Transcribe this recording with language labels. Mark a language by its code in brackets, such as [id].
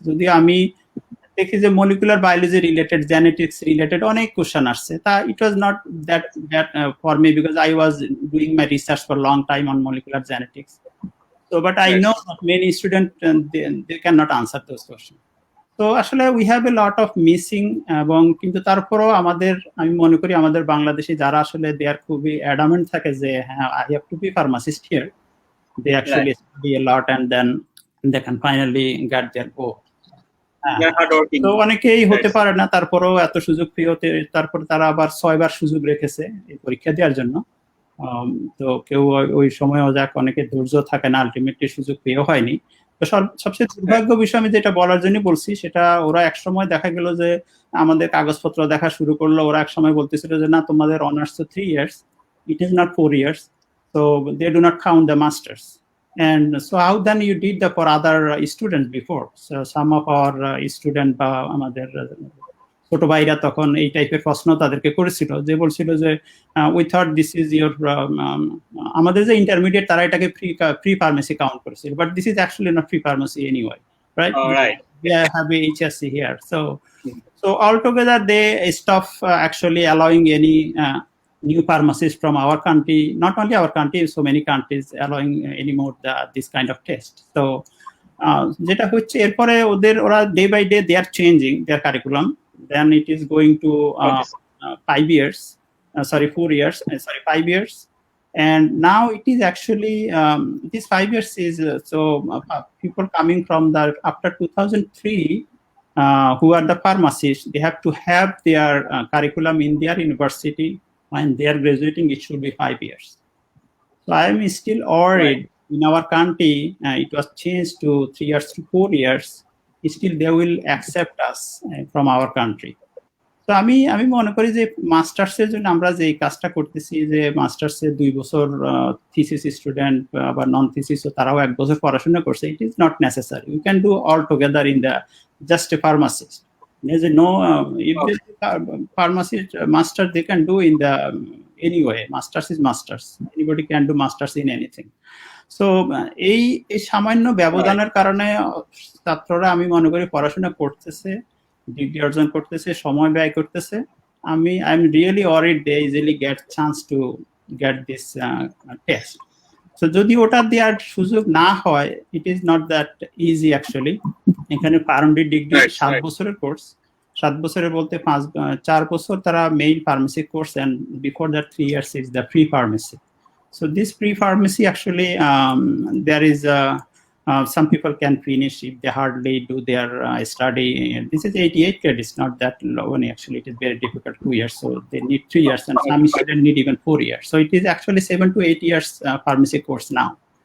[bn] যদি আমি দেখি যে [en] molecular biology related, genetics related [bn] অনেক কোশ্চেন আসছে, তা [en] It was not that for me because I was doing my research for long time on molecular genetics. So, but I know that many students they cannot answer those questions. [bn] তো আসলে [en] We have a lot of missing. [bn] এবং কিন্তু তারপরও আমি মনে করি আমাদের বাংলাদেশে যারা আসলে [en] they are [bn] খুবই অ্যাডামেন্ট থাকে যে হ্যাঁ [en] I have to be pharmacist here, they actually study a lot and then they can finally get there go. [bn] তো অনেকেই হতে পারে না, তারপরও এত সুযোগ পেয়ে তারপর তারা আবার 6বার সুযোগ রেখেছে এই পরীক্ষা দেওয়ার জন্য। তো কেউ ওই সময়ও যাক, অনেকে ধৈর্য থাকে না, আলটিমেটলি সুযোগ পেয়েও হয়নি। তো সবচেয়ে দুর্ভাগ্য বিষয় আমি যেটা বলার জন্য বলছি সেটা, ওরা এক সময় দেখা গেল যে আমাদের কাগজপত্র দেখা শুরু করলো, ওরা এক সময় বলতেছিল যে না তোমাদের অনার্স তো 3 years, [en] it is not 4 years, so they do not count the masters. And so how then you did for other students before? So some of our student [bn] বা আমাদের ছোট ভাইরা তখন এই টাইপের প্রশ্ন তাদেরকে করেছিল, যে বলছিল যে [en] we thought this is your, [bn] আমাদের যে ইন্টারমিডিয়েট তারা এটাকে প্রি ফার্মেসি কাউন্ট করেছিল, [en] But this is actually not pre pharmacy anyway, right? They have a HSC here, so altogether they stop actually allowing any new pharmacists from our country, not only our country, so many countries allowing anymore this kind of test. So [bn] যেটা হচ্ছে এরপরে ওরা [en] day by day they are changing their curriculum. Then it is going to 5 years, 5 years, and now it is actually this 5 years is people coming from the after 2003 who are the pharmacists, they have to have their curriculum in their university. When they are graduating, it should be 5 years. So I am still worried. In our country, it was changed to 3 years to 4 years. Still they will accept us from our country. [bn] তো আমি মনে করি যে মাস্টার্সের জন্য আমরা যে কাজটা করতেছি, যে মাস্টার্সে 2 বছর থিসিস স্টুডেন্ট বা নন থিসিস তারাও 1 বছর পড়াশোনা করছে, [en] It is not necessary. You can do all together in the just a pharmacist. There's no if the pharmacist master they can do in the anyway. Masters is masters. Anybody can do masters in anything. So [bn] এই সামান্য ব্যবধানের কারণে ছাত্ররা আমি মনে করি পড়াশোনা করতেছে, ডিগ্রি অর্জন করতেছে, সময় ব্যয় করতেছে। [en] I am really worried they easily get chance to get this test. [bn] So যদি ওটা দেওয়ার সুযোগ না হয়, [en] It is not that easy actually. [bn] এখানে পারমডি ডিগ্রি 7 বছরের কোর্স, 7 বছরের বলতে 4 বছর তারা main pharmacy course, [en] and before that 3 years is the pre-pharmacy. So this pre-pharmacy actually there is some people can finish if they hardly do their study. This is 88 credits, not that low. Actually, it is very difficult, 2 years. So they need 3 years, and some students need even 4 years. So it is actually 7 to 8 years pharmacy course now.